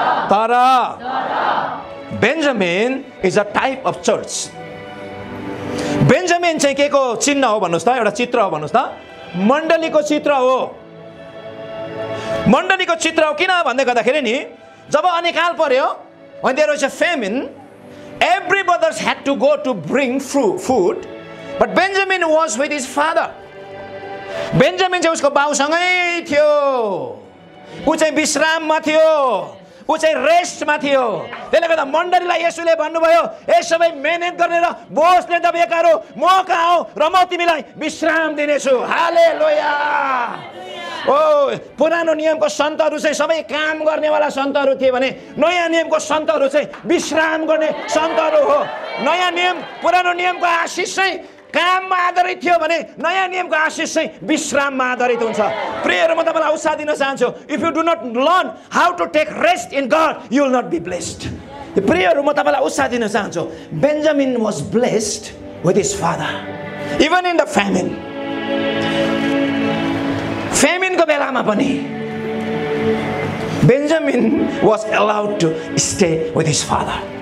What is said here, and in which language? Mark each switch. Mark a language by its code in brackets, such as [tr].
[ne] तर [en] Benjamin is a type of church. [ne] Benjamin चाहिँ के को चिन्ह हो भन्नुहोस् त? एउटा चित्र हो भन्नुहोस् त। मण्डलीको चित्र हो। मण्डलीको चित्र हो। किन भन्दै गर्दाखेरि नि, जब अनिकाल पर्यो, [en] when there was a famine, every brothers had to go to bring food, but Benjamin was with his father. [ne] Benjamin चाहिँ उसको बाउसँगै थियो, ऊ चाहिँ विश्राममा थियो, ऊ चाहिँ रेस्टमा थियो। त्यसले गर्दा मण्डलीलाई येशूले भन्नुभयो, ए सबै मेहनत गर्ने र बोझले दबिएकाहरू म कहाँ हो र म तिमीलाई विश्राम दिनेछु। हालेलुया। ओ पुरानो नियमको सन्तहरू चाहिँ सबै काम गर्नेवाला सन्तहरू थिए भने नयाँ नियमको सन्तहरू चाहिँ विश्राम गर्ने सन्तहरू हो। नयाँ नियम, पुरानो नियमको आशिष चाहिँ काममा आधारित थियो भने नयाँ नियमको आशिष चाहिँ विश्राममा आधारित हुन्छ। प्रियहरू, म तपाईँलाई उत्साह दिन चाहन्छु, [en] If you do not learn how to take rest in God, you will not be blessed. [ne] प्रियहरू, म तपाईँलाई उत्साह दिन चाहन्छु, [en] Benjamin was blessed with his father even in the famine. [ne] फ्यामिनको बेलामा पनि [en] Benjamin was allowed to stay with his father.